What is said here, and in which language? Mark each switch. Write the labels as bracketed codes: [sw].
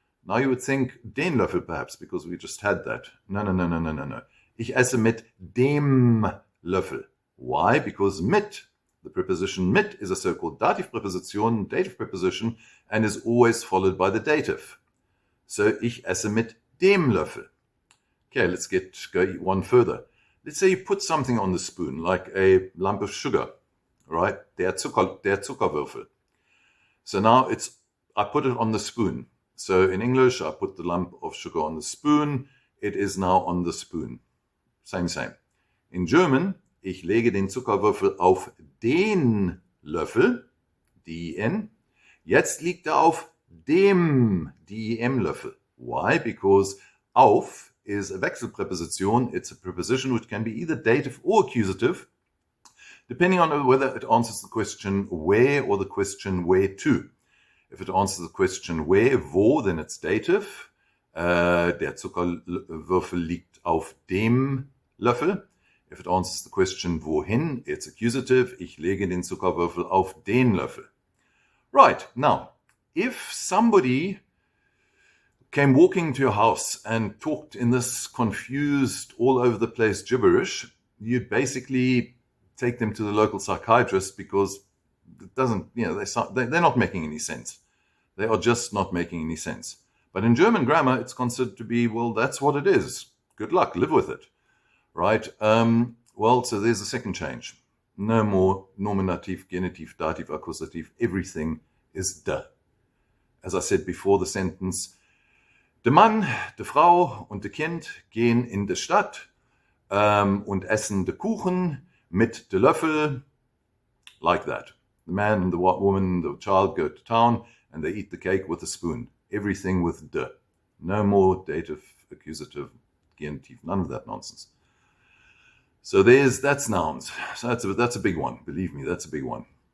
[en] Now you would think den Löffel perhaps, because we just had that. No. [de] Ich esse mit dem Löffel. [en] Why? Because mit, the preposition mit, is a so-called dative preposition, dative preposition, and is always followed by the dative. [de] So ich esse mit dem Löffel. [en] Okay, let's go one further. Let's say you put something on the spoon, like a lump of sugar, right? Der Zuckerwürfel. So now I put it on the spoon. So in English, I put the lump of sugar on the spoon. It is now on the spoon. Same. In German, [de] ich lege den Zuckerwürfel auf den Löffel, den. Jetzt liegt er auf dem, dem Löffel. [en] Why? Because auf is a Wechselpräposition. It's a preposition which can be either dative or accusative, depending on whether it answers the question where or the question where to. If it answers the question where, wo, then it's dative. [de] Der Zuckerwürfel liegt auf dem Löffel. [en] If it answers the question wohin, it's accusative. [de] Ich lege den Zuckerwürfel auf den Löffel. [en] Right, now, if somebody came walking to your house and talked in this confused, all over the place gibberish, you'd basically take them to the local psychiatrist because it doesn't, they're not making any sense. They are just not making any sense. But in German grammar, it's considered to be, well, that's what it is. Good luck, live with it. Right? So there's the second change. No more nominative, genitive, dative, akkusativ. Everything is de. As I said before the sentence, [de] der Mann, die Frau und das Kind gehen in die Stadt und essen den Kuchen mit dem Löffel, [en] like that. The man and the woman, the child go to town and they eat the cake with a spoon. Everything with de. No more dative, accusative, genitive, none of that nonsense. So that's nouns. So that's a big one. Believe me, that's a big one.